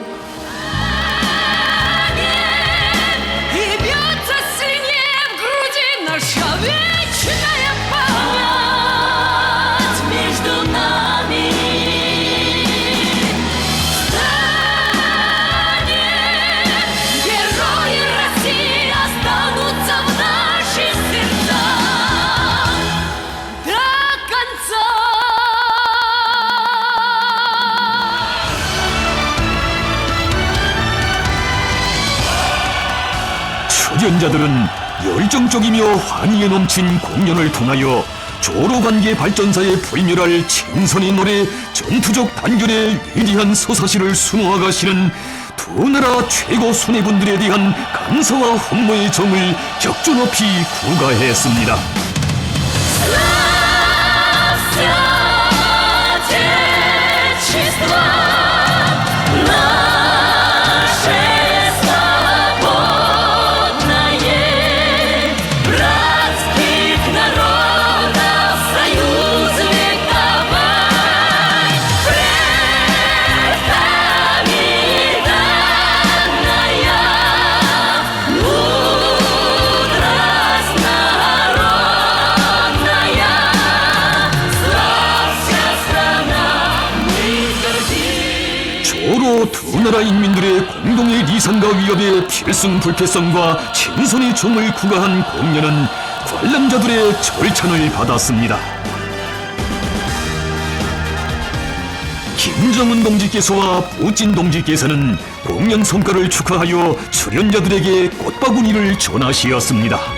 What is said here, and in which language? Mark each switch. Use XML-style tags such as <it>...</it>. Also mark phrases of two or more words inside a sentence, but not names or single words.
<ru>И бьется сильнее в груди наша вечная память между нами. Встанем, герои России останутся в наших сердцах до конца.</ru> <ko>출연자들은 열정적이며 환희에 넘친 공연을 통하여 조로관계 발전사에 불멸할 친선의 노래 전투적 단결의 위대한 서사시를 수놓아가시는 두 나라 최고 수뇌분들에 대한 감사와 흠모의 정을 격조 높이 구가했습니다.</ko> <ru>Славься, Отечество наше свободное, братских народов союз вековой, предками данная мудрость народная. Славься, страна, мы гордимся.</ru> <ko>조로 두 나라 인민들의 공동의 리상과 위협의 필승불패성과 친선의 정을 구가한 공연은 관람자들의 절찬을 받았습니다. 김정은 동지께서와 푸틴 동지께서는 공연 성과를 축하하여 출연자들에게 꽃바구니를 전하시었습니다.</ko>